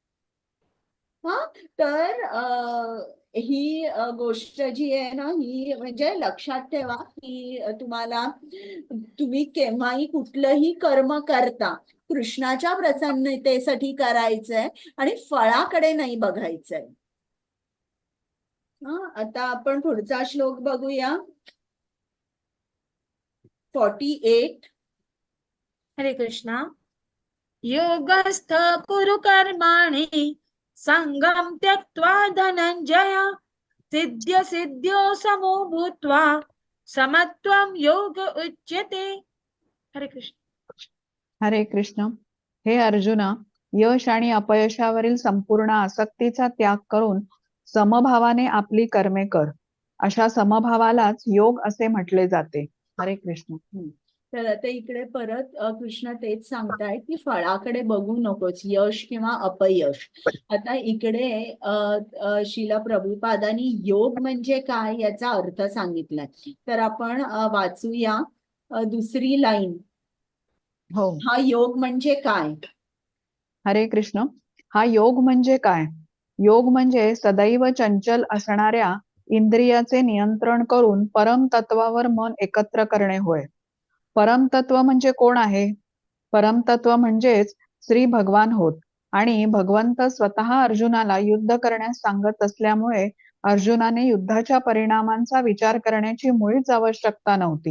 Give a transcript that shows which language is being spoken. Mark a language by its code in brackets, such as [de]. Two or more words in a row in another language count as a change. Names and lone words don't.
[mr] तर ही गोष्ट जी आहे ना, ही म्हणजे लक्षात ठेवा की तुम्ही केव्हाही कुठलंही कर्म करता कृष्णाच्या प्रसन्नतेसाठी करायचंय आणि फळाकडे नाही बघायचंय. आता आपण पुढचा श्लोक बघूया. 48. हरे कृष्णा. [sa] योगस्थ कुरु कर्माणि संगम त्यक्त्वा धनंजय सिद्ध्य सिद्ध्यो समो भूत्वा समत्वम योग उच्यते. [mr] हरे कृष्ण. हरे कृष्ण. हे अर्जुना, यश आणि अपयशावरील संपूर्ण आसक्तीचा त्याग करून समभावाने आपली कर्मे कर. अशा समभावालाच योग असे म्हटले जाते. हरे कृष्ण. तर आता इकडे परत कृष्ण तेच सांगतायत की फळाकडे बघू नकोस, यश किंवा अपयश. आता इकडे श्रील प्रभुपादांनी योग म्हणजे काय याचा अर्थ सांगितलाय. तर आपण वाचूया दुसरी लाईन. हो. हा योग म्हणजे काय? हरे कृष्ण. हा योग म्हणजे काय? योग म्हणजे सदैव चंचल असणाऱ्या इंद्रियाचे नियंत्रण करून परमतत्वावर मन एकत्र करणे होय. परमतत्व म्हणजे कोण आहे? परमतत्व म्हणजेच श्री भगवान होत. आणि भगवंत स्वतः अर्जुनाला युद्ध करण्यास सांगत असल्यामुळे अर्जुनाने युद्धाच्या परिणामांचा विचार करण्याची मुळीच आवश्यकता नव्हती.